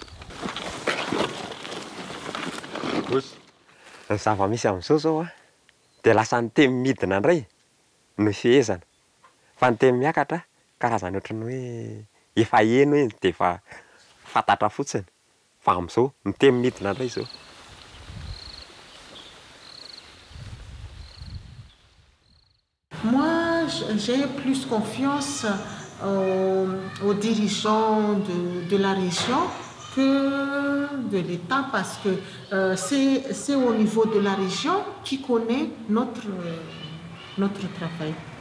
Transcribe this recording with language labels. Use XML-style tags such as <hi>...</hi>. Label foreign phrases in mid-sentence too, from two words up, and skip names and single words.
<mg>Zava-misy amin'izao zao dia lasa ny temy midina indray no fihezana. Fa ny temy miakatra karazany ohatrany hoe efa eno hoe dia efa fantatra fotsiny. Fa amin'izao ny temy midina indray izao.</mg> <fr>Moi, j'ai plus confiance aux dirigeants de la région que de l'État parce que c'est au niveau de la région qui connaît notre travail.</fr>